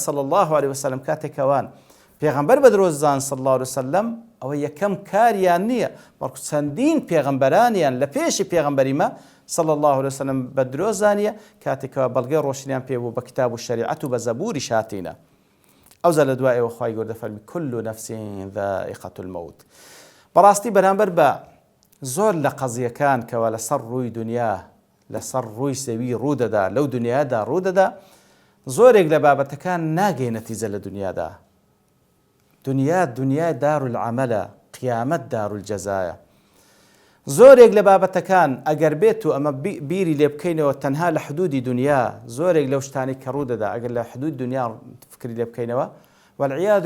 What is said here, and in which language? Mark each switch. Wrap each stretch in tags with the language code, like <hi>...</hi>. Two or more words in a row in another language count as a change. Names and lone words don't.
<ar>صلی الله عليه وسلم</ar> <ckb>کاتێکەوان پێغەمبەر بە درۆزان</ckb> <ar>صلی الله عليه وسلم</ar> <ckb>ئەوە یەکەم کاریان نییە بەڵکو چەندین پێغەمبەرانیان لە پێشی پێغەمبەری مە</ckb> <ar>صلی الله عليه وسلم</ar> <ckb>بە درۆزانیە کاتێکەوە بەڵگەی ڕۆشنیان پێ بوو بە کتاب و شەریعەت و بە زەبوریش هاتینە ئەوجا لە دوایەوە خوای گەورە دەفەرمی</ckb> <ar>كل نفس ذائقة الموت</ar> <ckb>بەڕاستی بەرامبەر بە زۆر لە قەزیەکان کەوە لەسەر ڕووی دنیا لەسەر ڕووی زەوی ڕوودەدا لەو دنیادا ڕوودەدا زۆرێک لە بابەتەکان ناگەی نەتیجە لە دنیادا دنیا</ckb> <ar>دار العملە</ar> <ckb>قیامەت</ckb> <ar>دار الجەزایە</ar> <ckb>زۆرێک لە بابەتەکان ئەگەر بێت و ئەمە بیری لێ بکەینەوە تەنها لە حدودی دنیا زۆرێک لەو شتانی کە ڕوودەدا ئەگەر لە حدود دنیا فکری لێ بکەینەوە والعیاذ</ckb>